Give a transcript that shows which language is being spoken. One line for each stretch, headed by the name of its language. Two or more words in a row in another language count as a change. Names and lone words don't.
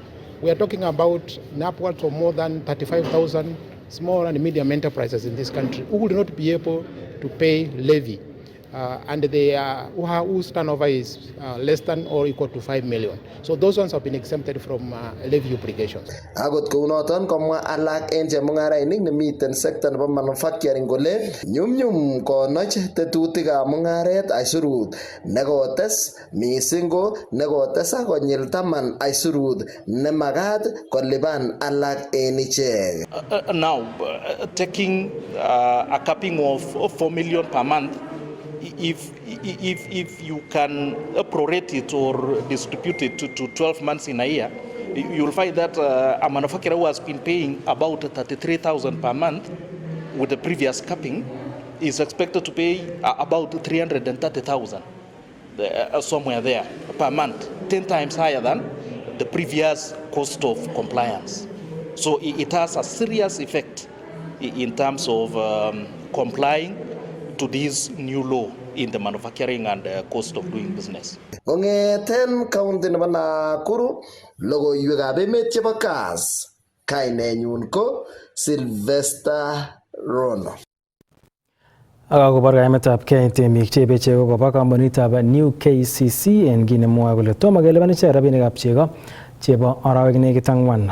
English: We are talking about upwards of more than 35,000 small and medium enterprises in this country who will not be able to pay levy. And they whose turnover is less than or equal to 5 million. So those ones have been exempted from levy obligations.
Kalenjin: Agot kounoton komwa alak en chemung'arainik nemiten sekta nebo manufacturing kole nyumnyum konoch tetutikab mung'aret aisurut nekotes mising ko nekotesak konyil 10 aisurut nemagat kolipan alak en ichek.
English: Now taking a capping of 4 million per month if you can prorate it or distribute it to 12 months in a year, you'll find that a manufacturer who has been paying about 33,000 per month with the previous capping is expected to pay about 330,000 somewhere there per month, 10 times higher than the previous cost of compliance. So it has a serious effect in terms of complying to this new law in the manufacturing and cost of doing business.
Kalenjin: Kongeten county nebo Nakuru, logoiwekab emet chebo KASS, kainenyun ko Sylvester Rono. Akakobor kaimetab kei temik cheibe chego koba kampunitab New KCC en kit nemwoe kole tomo kelipan ichek rabinikab chego chebo arawek nekit ang'wan.